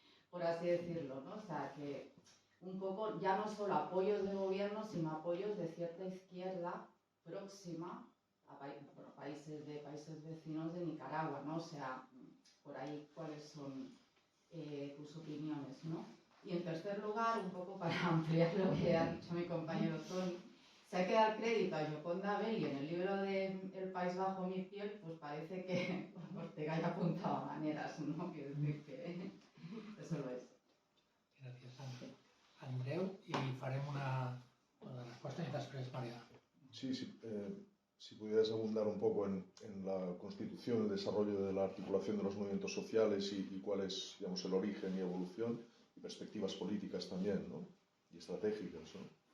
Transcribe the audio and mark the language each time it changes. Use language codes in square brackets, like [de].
[es] por así decirlo, ¿no? O sea, que un poco ya no solo apoyos de gobierno, sino apoyos de cierta izquierda próxima a países vecinos de Nicaragua, ¿no? O sea, por ahí cuáles son tus opiniones, ¿no? Y en tercer lugar, un poco para ampliar lo que ha dicho mi compañero Tony, si hay que dar crédito a Gioconda Belli en el libro de El país bajo mi piel, pues parece que Ortega ya apuntaba maneras, ¿no? Quiero decir que eso lo es. [ca] Gràcies, Andreu, i farem una resposta i després María. [es] Sí, si pudieras abundar un poco en la constitución, el desarrollo de la articulación de los movimientos sociales y cuál es, digamos, el origen y evolución, y perspectivas políticas también, ¿no? Y estratégicas, ¿no?